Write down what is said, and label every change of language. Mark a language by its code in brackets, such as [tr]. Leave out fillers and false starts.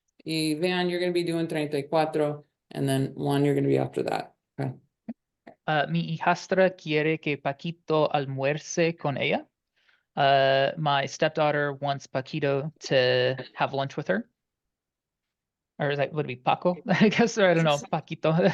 [es] Y vean, [en] you're going to be doing 34. And then Juan, you're going to be after that. Okay. [es] Mi hijastra quiere que Paquito almuerce con ella. [en] My stepdaughter wants Paquito to have lunch with her. Or is that would it be Paco? I guess, or I don't know, Paquito.